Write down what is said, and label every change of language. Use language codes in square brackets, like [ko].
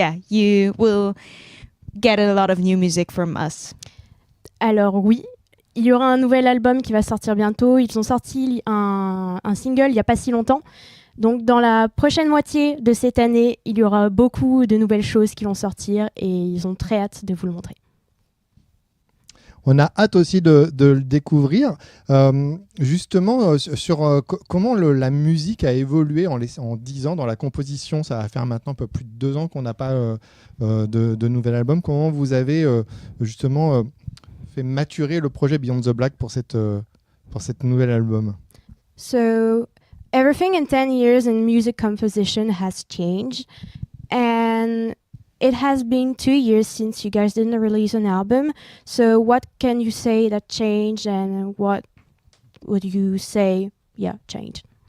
[en] You will get a lot of new music from us. [fr] Alors oui, il y aura un nouvel album qui va sortir bientôt. Ils ont sorti un single il n'y a pas si longtemps. Donc dans la prochaine moitié de cette année, il y aura beaucoup de nouvelles choses qui vont sortir et ils ont très hâte de vous le montrer. On a hâte aussi de le découvrir. Justement, sur comment la musique a évolué en 10 ans dans la composition. Ça va faire maintenant un peu plus de 2 ans qu'on n'a pas de nouvel album. Comment vous avez justement fait maturer le projet Beyond the Black pour cette nouvel album? [en] So everything in 10 years in music composition has changed, and it has been 2 years since you guys didn't release an album. So what can you say that changed, and what would you say, changed?